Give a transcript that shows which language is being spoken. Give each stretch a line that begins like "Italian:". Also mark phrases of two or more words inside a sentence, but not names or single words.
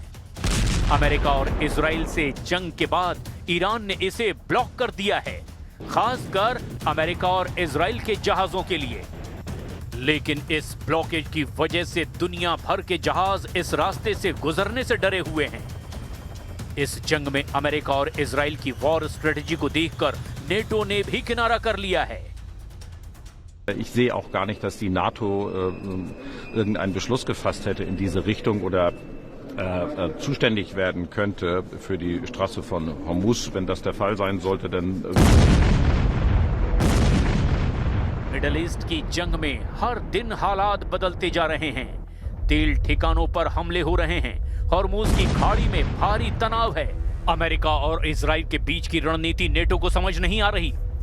Hindi: अमेरिका और इजराइल से जंग के बाद ईरान ने इसे ब्लॉक कर दिया है, खासकर अमेरिका और इजराइल के जहाजों के लिए। लेकिन इस ब्लॉकेज की वजह से दुनिया भर के जहाज इस रास्ते से गुजरने से डरे हुए हैं। इस जंग में अमेरिका और इजराइल की
English: war strategy
Hindi: को देखकर नेटो ने भी किनारा कर लिया है।
German: Ich sehe auch gar nicht, dass die NATO irgendeinen Beschluss gefasst hätte in diese Richtung oder zuständig werden könnte für die Straße von Hormuz. Wenn das der Fall sein sollte, dann
Hindi: मिडिल ईस्ट की जंग में हर दिन हालात बदलते जा रहे हैं। तेल ठिकानों पर हमले हो रहे हैं। हॉर्मुज की खाड़ी में भारी तनाव है। अमेरिका और इजराइल के बीच की रणनीति नेटो को समझ नहीं आ रही।